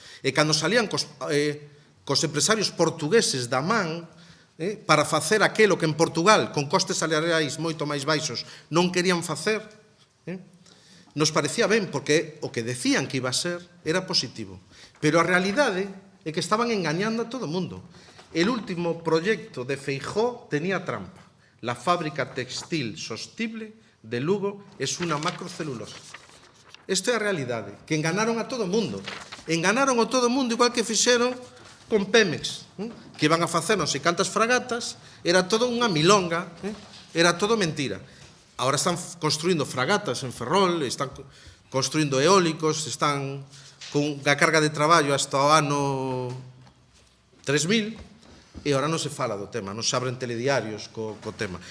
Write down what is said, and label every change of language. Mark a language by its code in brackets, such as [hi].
[gl] E cando salían cos empresarios portugueses da man para facer aquelo que en Portugal, con costes salariais moito máis baixos, non querían facer, nos parecía ben, porque o que decían que iba a ser era positivo. Pero a realidade é que estaban engañando a todo o mundo. [es] El último proyecto de Feijóo tenía trampa. La fábrica textil sostible de Lugo es una macrocelulosa. [gl] Isto é a realidade, que enganaron a todo o mundo. Enganaron a todo o mundo, igual que fixeron con Pemex, que iban a facer non sei cantas fragatas, era todo unha milonga, era todo mentira. Ahora están construindo fragatas en Ferrol, están construindo eólicos, están con a carga de traballo hasta o ano 3000, e ahora non se fala do tema, non se abren telediarios co tema.